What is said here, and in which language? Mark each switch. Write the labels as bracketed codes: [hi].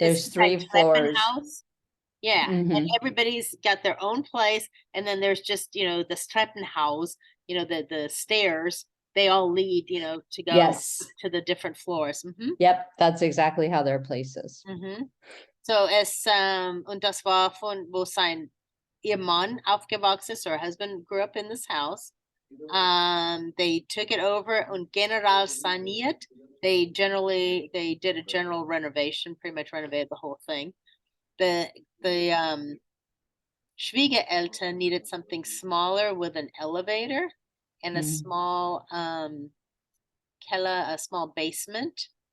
[en] it's three that floors. Treppenhaus. Yeah, and Mhm. everybody's got their own place, and then there's just, you know, the Treppenhaus, you know, the stairs. They all lead, you know, to go Yes. to the different floors. Yep, that's exactly how their place is. [de] So und das war von wo ihr Mann aufgewachsen ist, [en] her husband grew up in this house. They took it over [de] und general saniert. [en] They did a general renovation, pretty much renovated the whole thing. The Schwiegereltern needed something smaller with an elevator and a small keller, a small basement.